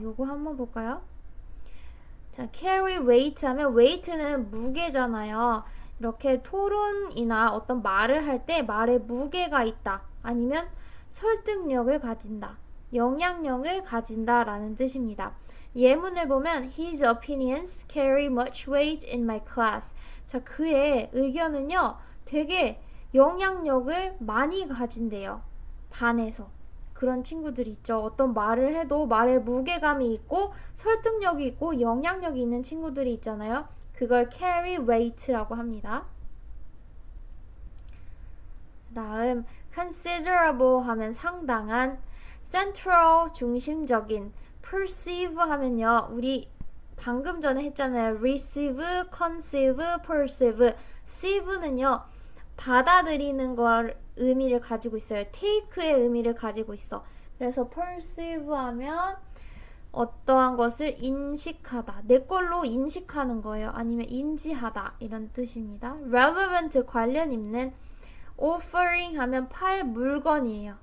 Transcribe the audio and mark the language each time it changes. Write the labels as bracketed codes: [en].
[ko] 요거 한번 볼까요? 자, carry weight 하면 weight는 무게잖아요. 이렇게 토론이나 어떤 말을 할 때 말에 무게가 있다. 아니면 설득력을 가진다. 영향력을 가진다 라는 뜻입니다. 예문을 보면 [en] His opinions carry much weight in my class. [ko] 자, 그의 의견은요, 되게 영향력을 많이 가진대요. 반에서. 그런 친구들이 있죠. 어떤 말을 해도 말에 무게감이 있고 설득력이 있고 영향력이 있는 친구들이 있잖아요. 그걸 carry weight라고 합니다. 다음 considerable 하면 상당한, central 중심적인, perceive 하면요, 우리 방금 전에 했잖아요. [en] receive, conceive, perceive. [ko] ceive는요, 받아들이는 걸 의미를 가지고 있어요. take의 의미를 가지고 있어. 그래서 perceive 하면 어떠한 것을 인식하다, 내 걸로 인식하는 거예요. 아니면 인지하다, 이런 뜻입니다. relevant 관련 있는, offering 하면 팔 물건이에요.